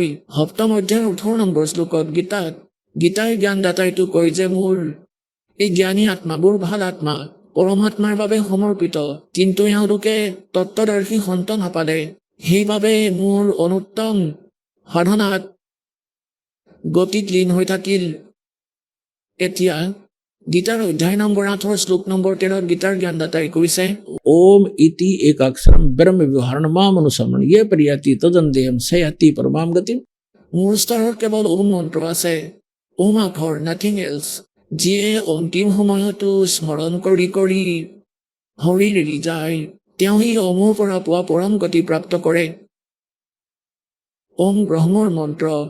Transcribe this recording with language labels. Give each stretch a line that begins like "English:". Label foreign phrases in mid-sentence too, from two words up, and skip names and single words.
Assamese: সপ্তম অধ্যায়ৰ 18 নম্বৰ শ্লোকত গীতাৰ জ্ঞানদাতাইটো কয় যে মোৰ এই জ্ঞানী আত্মাবোৰ ভাল আত্মা, পৰমাত্মাৰ বাবে সমৰ্পিত, কিন্তু এওঁলোকে তত্ত্বদৰ্শী সন্তান নাপালে। সেইবাবে মোৰ অনুত্তম সাধনাত গতিত লীন হৈ থাকিল। এতিয়া গীতাৰ অধ্যায় নম্বৰ 8 শ্লোক নম্বৰ 13 গীতাৰ জ্ঞানদাতাই কৈছে,
Sanskrit: ओम इति एकाक्षरम ब्रह्म विवरण माम अनुसमन ये परियाति तदन देहम सयाति परमाम गति।
Assamese: মোৰ স্তৰত কেৱল ওম মন্ত্ৰ আছে, ওম আখৰ,
English: nothing else.
Assamese: যিয়ে অন্তিম সময়তো স্মৰণ কৰি কৰি হৰিৰ এৰি যায়, তেওঁ এই ওমৰ পৰা পোৱা পৰম গতি প্ৰাপ্ত কৰে। ওম ব্ৰহ্মৰ মন্ত্ৰ।